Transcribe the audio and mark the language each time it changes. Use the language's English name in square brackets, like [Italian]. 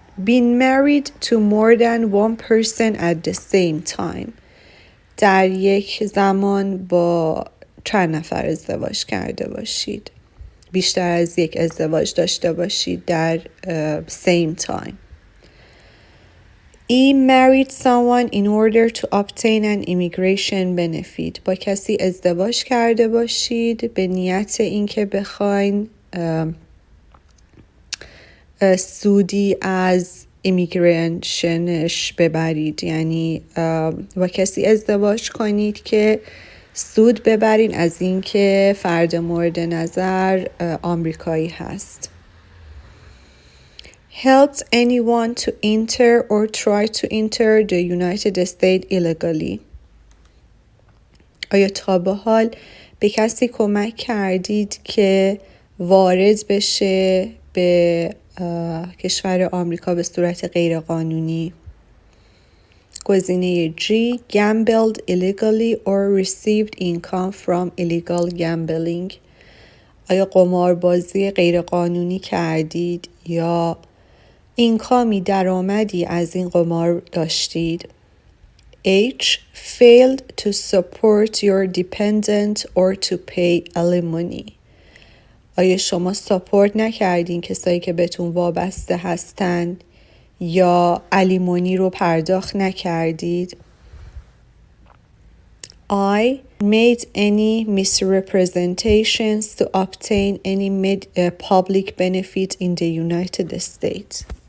[English] Been married to more than one person at the same time. [Persian] در یک زمان با چند نفر ازدواج کرده باشید، بیشتر از یک ازدواج داشته باشید در [English] same time. E. Married someone in order to obtain an immigration benefit. [Persian] با کسی ازدواج کرده باشید به نیت اینکه بخواین سودی از ایمیگریشنش ببرید، یعنی با کسی ازدواج کنید که سود ببرین از اینکه فرد مورد نظر آمریکایی هست. [English] Helped anyone to enter or try to enter the United States illegally. [Persian] آیا تا به حال به کسی کمک کردید که وارد بشه به کشور آمریکا به صورت غیرقانونی؟ گزینه G. [English] Gambled illegally or received income from illegal gambling. [Persian] آیا قماربازی غیرقانونی کردید یا اینکامی درآمدی از این قمار داشتید؟ H. [English] Failed to support your dependent or to pay alimony. [Persian] آیا شما ساپورت نکردین کسایی که بهتون وابسته هستن یا الیمونی رو پرداخت نکردید؟ I. [English] Made any misrepresentations to obtain any public benefit in the United States.